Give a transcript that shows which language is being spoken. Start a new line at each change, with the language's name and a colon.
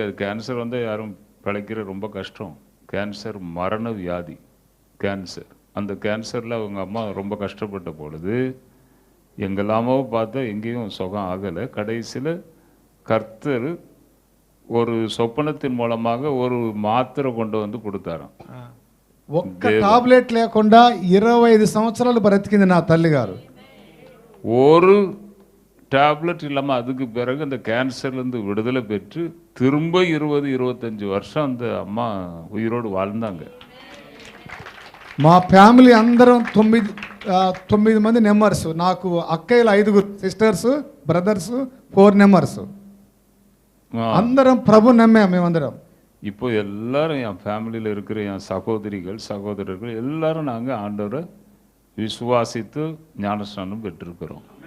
Tamil: அது கேன்சர் வந்து யாரும் பிழைக்கிற ரொம்ப கஷ்டம். கேன்சர் மரண வியாதி கேன்சர். அந்த கேன்சரில் அவங்க அம்மா ரொம்ப கஷ்டப்பட்ட பொழுது எங்கெல்லாமோ பார்த்தா எங்கேயும் சுகம் ஆகலை. கடைசியில் கர்த்தர் ஒரு சொப்பனத்தின் மூலமாக ஒரு மாத்திரை கொண்டு வந்து கொடுத்தாராம்.
Telugu: ఒక్క టాబ్లెట్ లేకుండా 25 సంవత్సరాలు బ్రతికింది నా తల్లి గారు.
Tamil: ஒரு டேப்லெட் இல்லாமல் அதுக்கு பிறகு அந்த கேன்சர்லேருந்து விடுதலை பெற்று திரும்ப 20-25 வருஷம் அந்த அம்மா உயிரோடு வாழ்ந்தாங்க.
Telugu: మా ఫ్యామిలీ అందరం 9 మంది నెంబర్స్. నాకు అక్కయ్యలు 5 సిస్టర్స్, బ్రదర్స్ 4 నెంబర్స్. అందరం ప్రభు నమ్మే మేమందరం.
Tamil: இப்போ எல்லாரும் என் ஃபேமிலியில் இருக்கிற என் சகோதரர்கள் எல்லாரும் நாங்கள் ஆண்டவரை விசுவாசித்து ஞானஸ்நானம் பெற்றிருக்கிறோம்.